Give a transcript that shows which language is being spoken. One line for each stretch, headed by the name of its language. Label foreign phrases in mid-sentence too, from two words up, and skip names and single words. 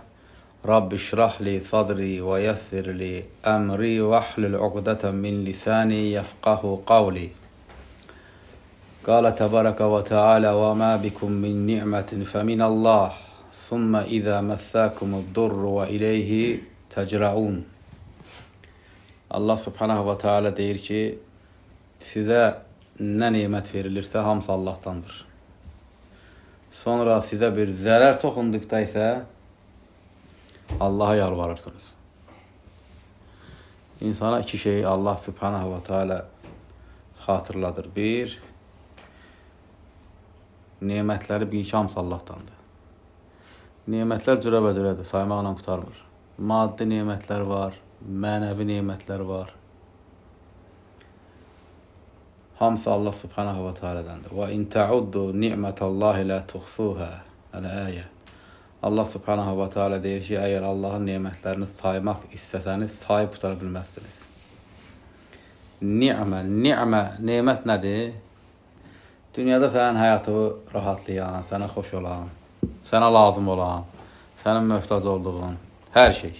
Arabic: رب اشرح لي صدري ويسر لي أمري واحلل عقدة من لساني يفقه قولي. قال تبارك وتعالى: وما بكم من نعمة فمن الله ثم إذا مساكم الضر وإليه تجرعون. الله سبحانه وتعالى
Azerbaijani: deyir ki, sizə nə nimət verilirsə hamısı Allahdandır. Sonra sizə bir zərər toxunduqda isə Allaha yalvarırsınız. İnsana iki şeyi
Arabic: الله سبحانه وتعالى
Azerbaijani: xatırladır. Bir, nimətləri bir hamısı Allahdandır. Nimətlər cürəbəcürədir, saymaqla qutarmır. Maddi nimətlər var, mənəvi nimətlər var. Hamısı
Arabic: الله سبحانه و
Azerbaijani: ta'alədandır.
Arabic: وإن تعدوا نعمة الله لا تحصوها.
Azerbaijani: Əl-əyə.
Arabic: الله سبحانه وتعالى
Azerbaijani: deyir ki, əgər Allahın nimətlərini saymaq istəsəniz, sayıb qutara bilməzsiniz. Nimət nədir? Dünyada sənin həyatı rahatlayan, sənə xoş olan, sənə lazım olan, sənin möhtac olduğun, hər şey.